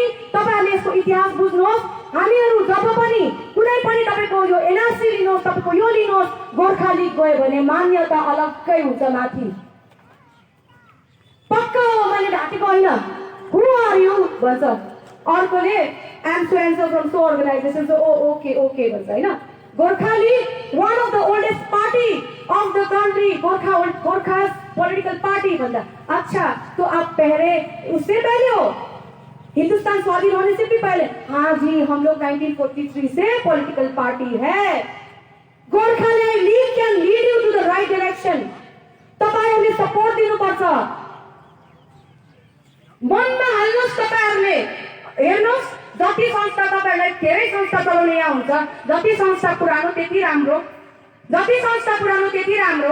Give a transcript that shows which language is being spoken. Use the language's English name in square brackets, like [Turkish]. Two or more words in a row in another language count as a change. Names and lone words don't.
[Nepali] तपाईहरुले यसको इतिहास बुझ्नुहोस्। हामीहरु जब पनि कुनै पनि तपाईको यो एनआरसी लिनुहोस्, तपाईको यो लिनुहोस्, गोर्खाली गयो भने मान्यता अलग्गै हुन्छ माथि। पक्का हो मैले ढाकेको होइन। [English] who are you [Nepali] भन्छ, अर्कोले [English] I'm so and so from so organization, [Nepali] सो [English] oh okay okay [Nepali] भन्छ हैन। [English] Gorkhali one of the oldest party of the country, Gorkha political party भन्छ। [Hindi] अच्छा तो आप पहले उससे पहले हो, हिंदुस्तान स्वाधीन होने से भी पहले? हाँ जी, हम लोग 1943 से [English] political party [Hindi] है। [English] Gorkhali lead can lead you to the right direction. [Nepali] तपाईहरुले सपोर्ट दिनुपर्छ। मनमा हाल्नुहोस् तपाईहरुले। हेर्नुहोस् जति संस्था तपाईहरुलाई धेरै संस्था चलाउने यहाँ हुन्छ, जति संस्था पुरानो त्यति राम्रो, जति संस्था पुरानो त्यति राम्रो।